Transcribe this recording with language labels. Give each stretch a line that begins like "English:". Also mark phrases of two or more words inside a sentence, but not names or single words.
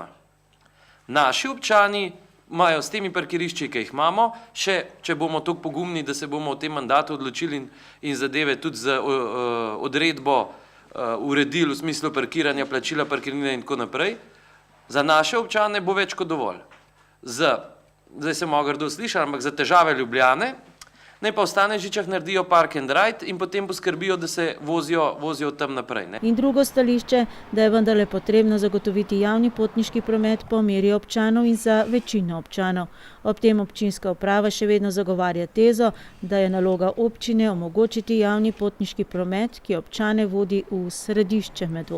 Slovenian: Naši občani imajo s temi parkirišči, ki jih imamo, še če bomo toliko pogumni, da se bomo v tem mandatu odločili in zadeve tudi z odredbo uredili v smislu parkiranja, plačila parkirnine in tako naprej, za naše občane bo več kot dovolj. Zdaj se malo grdo sliši, ampak za težave Ljubljane, naj pa v Stanežičah naredijo
English: park and ride
Slovenian: in potem poskrbijo, da se vozijo tam naprej. Ne? In drugo stališče, da je vendarle potrebno zagotoviti javni potniški promet po meri občanov in za večino občanov. Ob tem občinska uprava še vedno zagovarja tezo, da je naloga občine omogočiti javni potniški promet, ki občane vodi v središče Medvod.